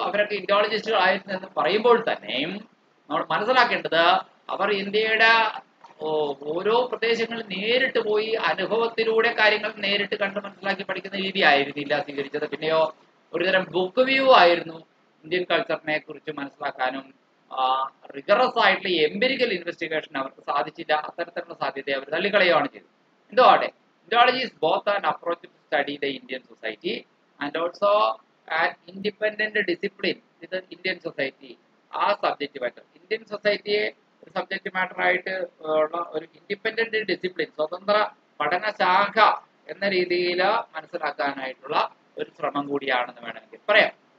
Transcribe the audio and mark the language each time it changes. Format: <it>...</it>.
<ml>അവരൊക്കെ ഇൻഡോളജിസ്റ്റുകളായിരുന്നു എന്ന് പറയുമ്പോൾ തന്നെയും നമ്മൾ മനസ്സിലാക്കേണ്ടത് അവർ ഇന്ത്യയുടെ ഓരോ പ്രദേശങ്ങളിൽ നേരിട്ട് പോയി അനുഭവത്തിലൂടെ കാര്യങ്ങൾ നേരിട്ട് കണ്ട് മനസ്സിലാക്കി പഠിക്കുന്ന രീതി ആയിരുന്നില്ല സ്വീകരിച്ചത്. പിന്നെയോ ഒരുതരം ബുക്ക് വ്യൂ ആയിരുന്നു ഇന്ത്യൻ കൾച്ചറിനെ കുറിച്ച് മനസ്സിലാക്കാനും റിഗറസ് ആയിട്ടുള്ള എംപിരിക്കൽ ഇൻവെസ്റ്റിഗേഷൻ അവർക്ക് സാധിച്ചില്ല. അത്തരത്തിലുള്ള സാധ്യതയെ അവർ തള്ളിക്കളയുകയാണ് ചെയ്തത്. എന്തുവാട്ടെ,</ml> <en>Indology is both an approach to study the Indian society and also an independent discipline with the Indian society.</en> <ml>ആ സബ്ജക്റ്റ് മാറ്റർ ഇന്ത്യൻ സൊസൈറ്റിയെ ഒരു സബ്ജക്റ്റ് മാറ്റർ ആയിട്ട് ഉള്ള ഒരു ഇൻഡിപെൻഡന്റ് ഡിസിപ്ലിൻ, സ്വതന്ത്ര പഠന ശാഖ എന്ന രീതിയിൽ മനസ്സിലാക്കാനായിട്ടുള്ള ഒരു ശ്രമം കൂടിയാണെന്ന് വേണമെങ്കിൽ പറയാം.</ml>